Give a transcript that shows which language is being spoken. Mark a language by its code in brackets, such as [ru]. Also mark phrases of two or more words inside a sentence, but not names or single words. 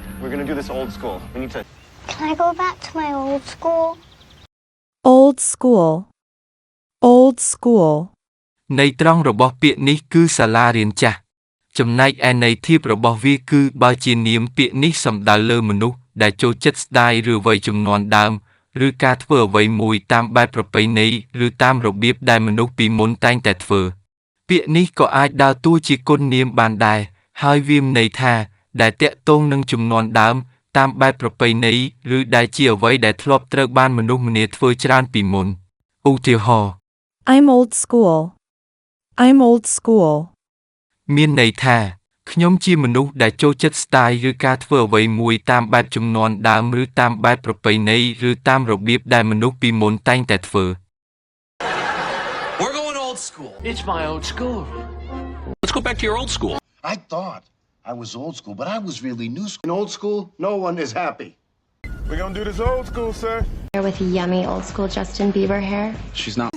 [en] We're gonna do this old school. We need to. Can I go back to my old school? Old school. Old school. [km] ន័យត្រង់របស់ពាក្យនេះគឺសាលារៀនចាស់ចំណែកឯន័យធៀបរបស់វាគឺបើជានាមពាក្យនេះសំដៅលើមនុស្សដែលចូលចិត្តស្ដាយឬវ័យជំនាន់ដើមឬការធ្វើអ្វីមួយតាមបែបប្រពៃណីឬតាមរបៀបដែលមនុស្សពីមុនតែងតែធ្វើពាក្យនេះក៏អាចដើរតួជាគុណនាមបានដែរហើយវាមានន័យថាដែលតាក់ទងនឹងជំនាន់ដើមតាមបែបប្រពៃណីឬដែលជាអ្វីដែលធ្លាប់ត្រូវបានមនុស្សម្នាធ្វើច្រើនពីមុនឧទាហរណ៍ [en] I'm old school. I'm old school. [km] មានន័យថាខ្ញុំជាមនុស្សដែលចូលចិត្តស្ទាយឬការធ្វើអ្វីមួយតាមបែបជំនាន់ដើមឬតាមបែបប្រពៃណីឬតាមរបៀបដែលមនុស្សពីមុនតែងតែធ្វើ [en] We're going old school. It's my old school. Let's go back to your old school. I thought I was old school, but I was really new school. In old school, no one is happy. We're gonna do this old school, sir. With yummy old school Justin Bieber hair. She's not.